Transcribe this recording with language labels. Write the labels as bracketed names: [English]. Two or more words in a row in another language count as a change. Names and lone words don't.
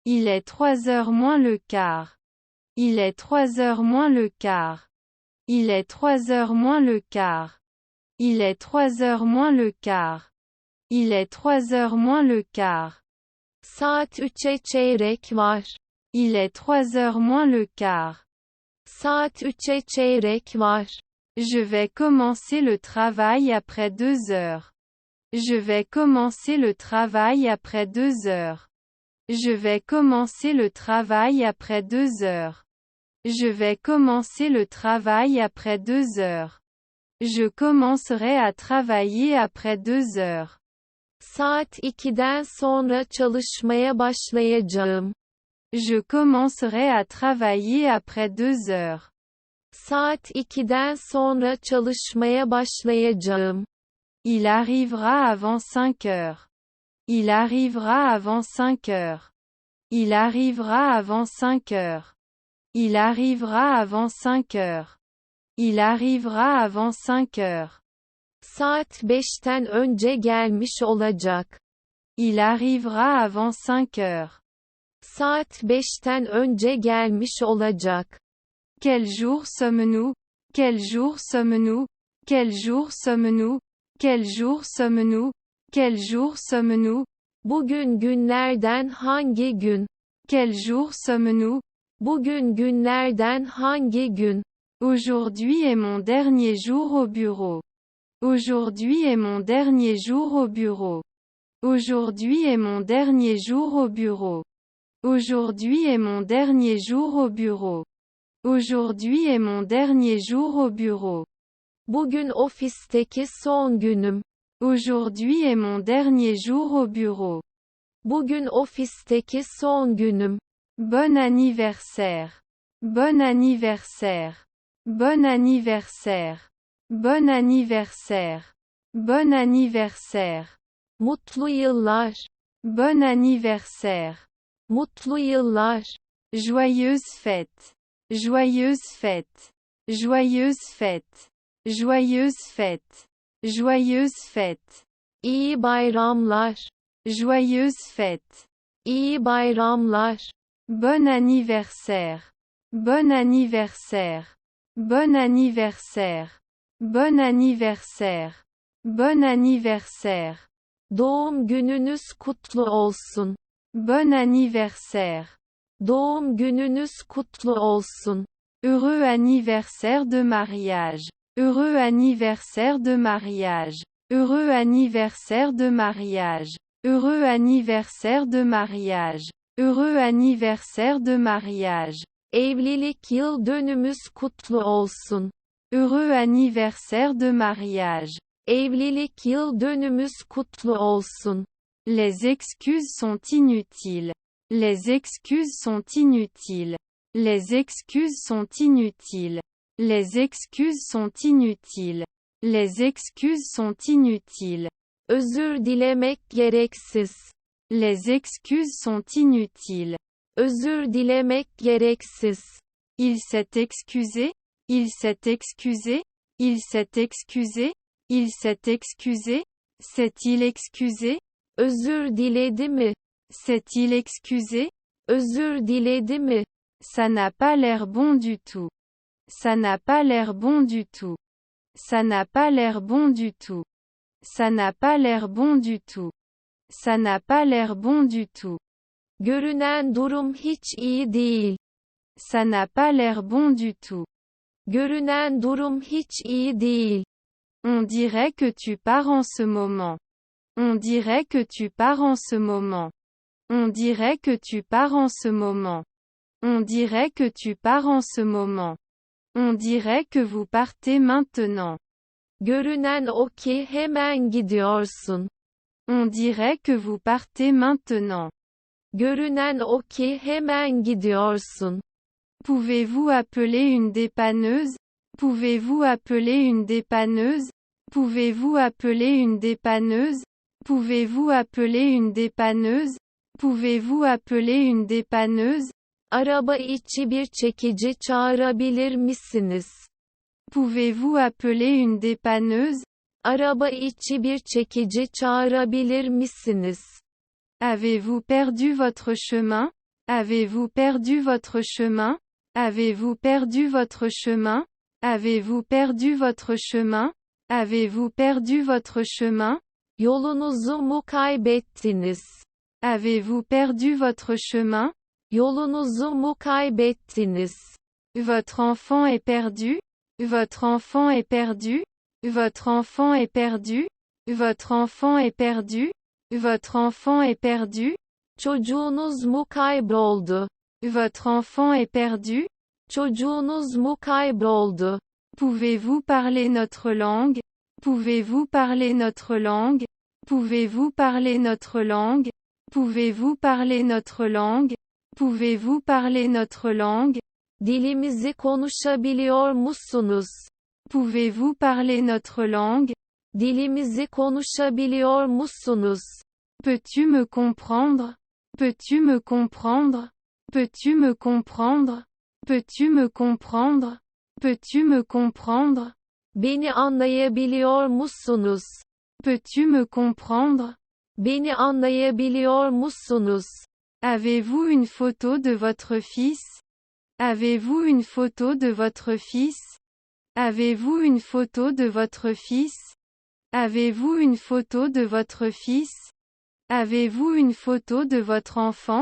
[French] Il est 3h moins le quart. Il est 3h moins le quart. Il est 3h moins le quart. Il est 3h moins le quart. Il est 3h moins le quart. [Turkish] Saat 3'e çeyrek var. [French] Il est 3h moins le quart. [Turkish] Saat 3'e çeyrek var. [French] Je vais commencer le travail après 2 heures. Je vais commencer le travail après 2 heures. Je vais commencer le travail après 2 heures. Je vais commencer le travail après 2 heures. Je commencerai à travailler après 2 heures. [Turkish] Saat 2'den sonra çalışmaya başlayacağım. [French] Je commencerai à travailler après 2 heures. [Turkish] Saat 2'den sonra çalışmaya başlayacağım. [French] Il arrivera avant 5 heures. Il arrivera avant 5 heures. Il arrivera avant 5 heures. Il arrivera avant 5 heures. Il arrivera avant 5 heures. [Turkish] Saat 5'ten önce gelmiş olacak. [French] Il arrivera avant 5 heures. [Turkish] Saat 5'ten önce gelmiş olacak. [French] Quel jour sommes-nous? Quel jour sommes-nous? Quel jour sommes-nous? Quel jour sommes-nous? Quel jour sommes-nous? [Turkish] Bugün günlerden hangi gün? [French] Quel jour sommes-nous? [Turkish] Bugün günlerden hangi gün? [French] Aujourd'hui est mon dernier jour au bureau. Aujourd'hui est mon dernier jour au bureau. Aujourd'hui est mon dernier jour au bureau. Aujourd'hui est mon dernier jour au bureau. Aujourd'hui est mon dernier jour au bureau. [Turkish] Bugün ofisteki son günüm. [French] Aujourd'hui est mon dernier jour au bureau. [Turkish] Bugün ofisteki son günüm. [French] Bon anniversaire. Bon anniversaire. Bon anniversaire. Bon anniversaire. Bon anniversaire. [Turkish] Mutlu yıllar. [French] Bon anniversaire. [Turkish] Mutlu yıllar. [French] Joyeuse fête. Joyeuse fête. Joyeuse fête. Joyeuse fête. Joyeuse fête. [Turkish] İyi bayramlar. [French] Joyeuse fête. [Turkish] İyi bayramlar. [French] Bon anniversaire. Bon anniversaire. Bon anniversaire. Bon anniversaire. Bon anniversaire. [Turkish] Doğum gününüz kutlu olsun. [French] Bon anniversaire. [Turkish] Doğum gününüz kutlu olsun. [French] Heureux anniversaire de mariage. Heureux anniversaire de mariage. Heureux anniversaire de mariage. Heureux anniversaire de mariage. Heureux anniversaire de mariage. [Turkish] Evlilik yıl dönümüz kutlu olsun. [French] Heureux anniversaire de mariage. [Turkish] Evlilik yıl dönümüz kutlu olsun. [French] Les excuses sont inutiles. Les excuses sont inutiles. Les excuses sont inutiles. Les excuses sont inutiles. Les excuses sont inutiles. [Turkish] Özür dilemek gereksiz. [French] Les excuses sont inutiles. [Turkish] Özür dilemek gereksiz. [French] Il s'est excusé. Il s'est excusé. Il s'est excusé. Il s'est excusé. S'est-il excusé? [Turkish] Özür diledi mi? [French] S'est-il excusé? [Turkish] Özür diledi mi? [French] Ça n'a pas l'air bon du tout. Ça n'a pas l'air bon du tout. Ça n'a pas l'air bon du tout. Ça n'a pas l'air bon du tout. Ça n'a pas l'air bon du tout. [Turkish] Görünen durum hiç iyi değil. [French] Ça n'a pas l'air bon du tout. [Turkish] Görünen durum hiç iyi değil. [French] On dirait que tu pars en ce moment. On dirait que tu pars en ce moment. On dirait que tu pars en ce moment. On dirait que tu pars en ce moment. On dirait que vous partez maintenant. [Turkish] Görünen o ki hemen gidiyorsun. [French] On dirait que vous partez maintenant. [Turkish] Görünen o ki hemen gidiyorsun. [French] Pouvez-vous appeler une dépanneuse? Pouvez-vous appeler une dépanneuse? Pouvez-vous appeler une dépanneuse? Pouvez-vous appeler une dépanneuse? Pouvez-vous appeler une dépanneuse? [Turkish] Araba içi bir çekici çağırabilir misiniz? [French] Pouvez-vous appeler une dépanneuse? [Turkish] Araba içi bir çekici çağırabilir misiniz? [French] Avez-vous perdu votre chemin? Avez-vous perdu votre chemin? Avez-vous perdu votre chemin? Avez-vous perdu votre chemin? Avez-vous perdu votre chemin? [Turkish] Yolunuzu mu kaybettiniz? [French] Avez-vous perdu votre chemin? [Turkish] Yolunuzu mu kaybettiniz? [French] Votre enfant est perdu? Votre enfant est perdu? Votre enfant est perdu? Votre enfant est perdu? Votre enfant est perdu? [Turkish] Çocuğunuz mu kayboldu? [French] Votre enfant est perdu? [Turkish] Çocuğunuz mu kayboldu? [French] Pouvez-vous parler notre langue? Pouvez-vous parler notre langue? Pouvez-vous parler notre langue? Pouvez-vous parler notre langue? Pouvez-vous parler notre langue? [Turkish] Dilimizi konuşabiliyor musunuz? [French] Pouvez-vous parler notre langue? [Turkish] Dilimizi konuşabiliyor musunuz? [French] Peux-tu me comprendre? Peux-tu me comprendre? Peux-tu me comprendre? Peux-tu me comprendre? Peux-tu me comprendre? [Turkish] Beni anlayabiliyor musunuz? [French] Peux-tu me comprendre? [Turkish] Beni anlayabiliyor musunuz? [French] Avez-vous une photo de votre fils? Avez-vous une photo de votre fils? Avez-vous une photo de votre fils? Avez-vous une photo de votre fils? Avez-vous une photo de votre enfant?